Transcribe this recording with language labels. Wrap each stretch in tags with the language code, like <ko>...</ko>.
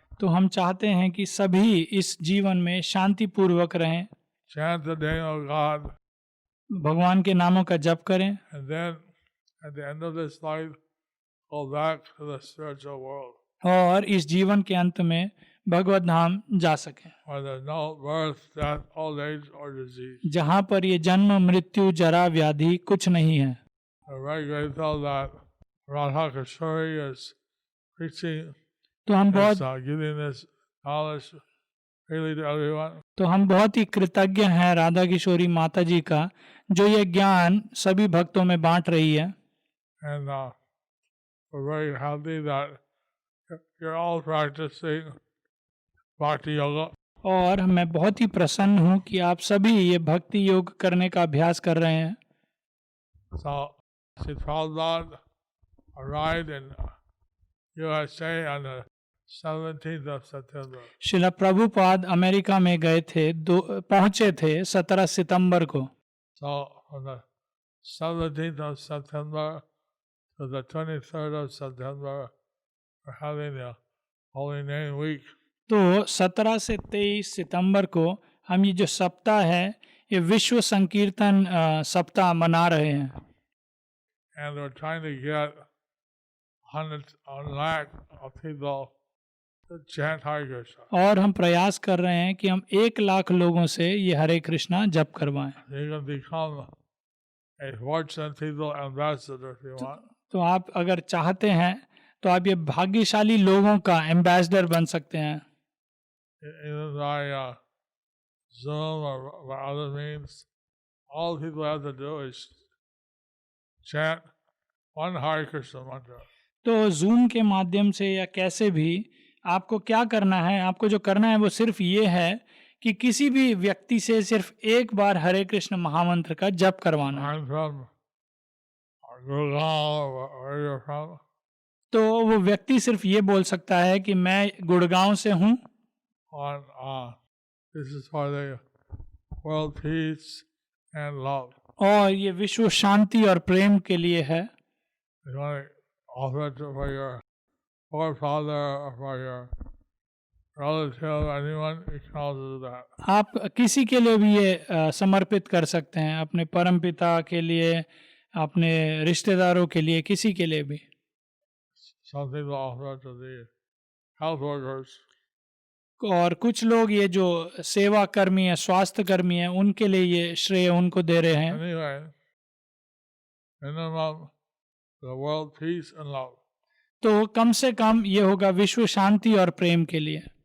<hi>तो हम चाहते हैं कि सभी इस जीवन में शांतिपूर्वक रहें,</hi> <en>Chant the name of God,</en> <hi>भगवान के नामों का जप करें</hi> <en>and then at the end of this life, go back to the spiritual world</en> <hi>और इस जीवन के अंत में भगवत धाम जा सकें,</hi> <en>where there's no birth, death, old age, or disease.</en> <hi>जहां पर ये जन्म मृत्यु जरा व्याधि कुछ नहीं है।</hi> <en>We're very grateful that Radha Kishori is preaching,</en> <hi>तो हम बहुत</hi> <en>giving this knowledge freely to everyone.</en> <hi>तो हम बहुत ही कृतज्ञ हैं राधा किशोरी माता जी का, जो ये ज्ञान सभी भक्तों में बांट रही है।</hi> <en>And we're very happy that you're all practicing Bhakti Yoga.</en> <hi>और मैं बहुत ही प्रसन्न हूँ कि आप सभी ये भक्ति योग करने का अभ्यास कर रहे हैं।</hi> <en>So, Sri Prabhupada arrived in USA on the 17th of September.</en> <hi>Shila Prabhupada America में गए थे, पहुंचे थे 17 सितंबर को।</hi> <en>So, on the 17th of September to the 23rd of September, we're having the Holy Name Week.</en> <hi>तो 17 से 23 सितंबर को हम ये जो सप्ताह है ये विश्व संकीर्तन सप्ताह मना रहे हैं।</hi> <en>And we're trying to get 1 lakh of people to chant Hare Krishna.</en> <hi>और हम प्रयास कर रहे हैं कि हम 1 लाख लोगों से ये हरे कृष्णा जप करवाएं।</hi> <en>You can become a fortunate people ambassador if you want.</en> <hi>तो आप अगर चाहते हैं तो आप ये भाग्यशाली लोगों का एम्बेसडर बन सकते हैं।</hi> <en>Either by Zoom or by other means, all people have to do is chant one Hare Krishna mantra.</en> <hi>तो जूम के माध्यम से या कैसे भी आपको क्या करना है, आपको जो करना है वो सिर्फ ये है कि किसी भी व्यक्ति से सिर्फ 1 बार हरे कृष्ण महामंत्र का जप करवाना।</hi> <en>I'm from Gurgaon, where you're from.</en> <hi>तो वो व्यक्ति सिर्फ ये बोल सकता है कि मैं गुड़गांव से हूँ</hi> <en>And this is for the world peace and love.</en> <hi>और ये विश्व शांति और प्रेम के लिए है।</hi> <en>You want to offer it for your forefather or for your relative, anyone, you can also do that.</en> <hi>आप किसी के लिए भी ये समर्पित कर सकते हैं, अपने परमपिता के लिए, अपने रिश्तेदारों के लिए, किसी के लिए भी।</hi> <en>Some people offer it to the health workers.</en> <hi>और कुछ लोग ये जो सेवा कर्मी है, स्वास्थ्य कर्मी है, उनके लिए ये श्रेय उनको दे रहे हैं।</hi> <en>Anyway, minimum the world peace and love.</en> <hi>तो कम से कम ये होगा विश्व शांति और प्रेम के लिए।</hi>